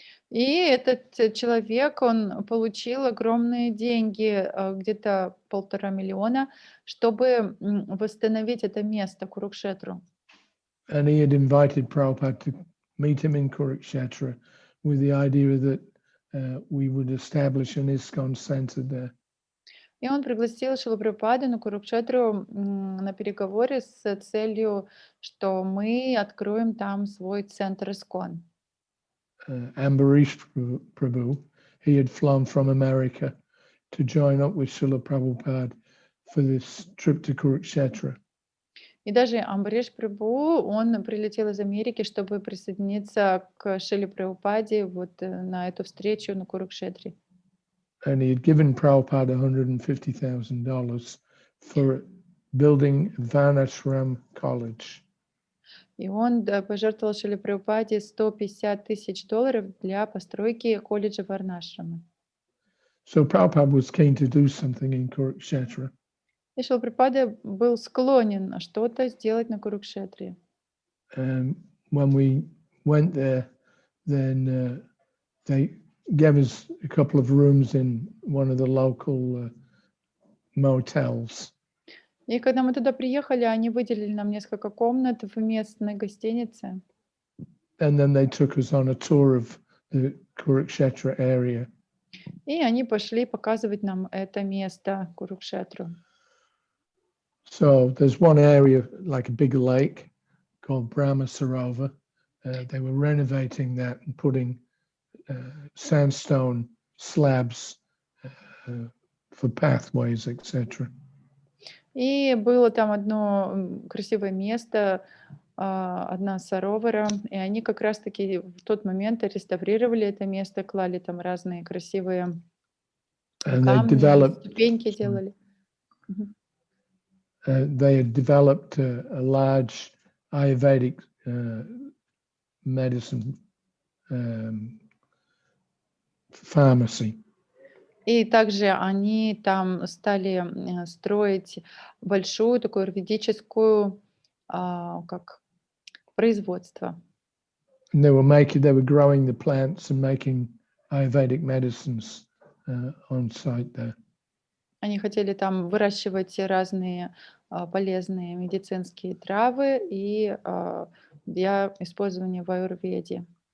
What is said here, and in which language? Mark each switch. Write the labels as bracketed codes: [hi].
[ru] И этот человек, он получил огромные деньги, где-то 1,5 миллиона, чтобы восстановить это место, Курукшетру. [en] And he had invited Prabhupada to meet him in Kurukshetra with the idea that we would establish an ИСККОН center there. [ru] И он пригласил Шрилу Прабхупаду на Курукшетру на переговоры с целью, что мы откроем там свой центр ИСККОН. [en] Ambarish Prabhu, he had flown from America to join up with Srila Prabhupada for this trip to Kurukshetra. [ru] И даже Амбариш Прабху, он прилетел из Америки, чтобы присоединиться к Шриле Прабхупаде вот на эту встречу на Курукшетре. [en] And he had given Prabhupada $150,000 for building Varnashram College. [ru] И он пожертвовал Шриле Прабхупаде $150,000 для постройки колледжа Варнашрама. [en] So Prabhupada was keen to do something in Kurukshetra. [ru] И Шрила Прабхупада был склонен что-то сделать на Курукшетре. [en] And when we went there, then they gave us a couple of rooms in one of the local motels. [ru] И когда мы туда приехали, они выделили нам несколько комнат в местной гостинице. [en] And then they took us on a tour of the Kurukshetra area. [ru] И они пошли показывать нам это место, Курукшетру. [en] So there's one area, like a big lake, called Brahma Sarovar. They were renovating that and putting sandstone slabs for pathways, etc. [ru] И было там одно красивое место, одна саровара, и они как раз-таки в тот момент реставрировали это место, клали там разные красивые [en] And they [ru] камни, [en] developed, [ru] ступеньки делали. Мгм. [en] they had developed a large Ayurvedic medicine pharmacy. [ru] И также они там стали строить большую такую аюрведическую как производство. [en] And they were growing the plants and making Ayurvedic medicines on site there. [ru] Они хотели там выращивать разные полезные медицинские травы и для использования в аюрведе.